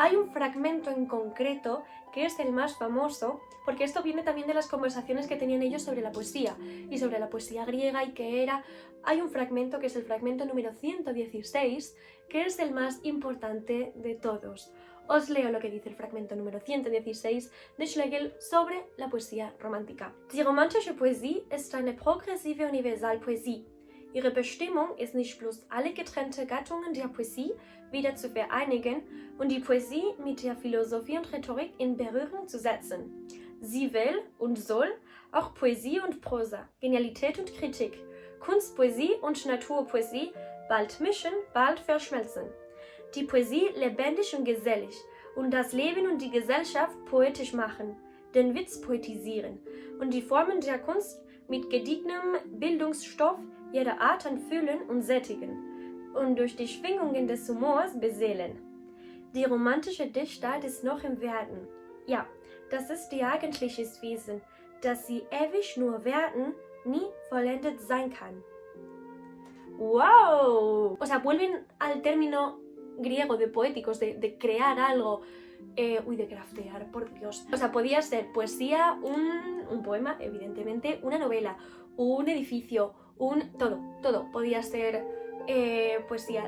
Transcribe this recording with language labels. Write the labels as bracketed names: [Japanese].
[Spanish] Hay un fragmento en concreto que es el más famoso, porque esto viene también de las conversaciones que tenían ellos sobre la poesía y sobre la poesía griega y qué era. Hay un fragmento que es el fragmento número 116, que es el más importante de todos. Os leo lo que dice el fragmento número 116 de Schlegel sobre la poesía romántica. [German] Die romantische Poesie ist eine progressive Universalpoesie. Ihre Bestimmung ist nicht bloß alle getrennte Gattungen der Poesie wieder zu vereinigen und die Poesie mit der Philosophie und Rhetorik in Berührung zu setzen. Sie will und soll auch Poesie und Prosa, Genialität und Kritik, Kunstpoesie und Naturpoesie bald mischen, bald verschmelzen. Die Poesie lebendig und gesellig und das Leben und die Gesellschaft poetisch machen, den Witz poetisieren und die Formen der Kunst mit gediegenem Bildungsstoff jeder Art anfühlen und sättigen und durch die Schwingungen des Humors beseelen. Die romantische Dichtart ist noch im Werden. Ja, das ist ihr eigentliches Wesen, dass sie ewig nur werden, nie vollendet sein kann. ¡Wow! [Spanish] O sea, vuelven al término griego de poéticos, de crear algo, de craftear, por Dios. O sea, podía ser poesía, un poema, evidentemente, una novela, un edificio, todo podía ser poesía.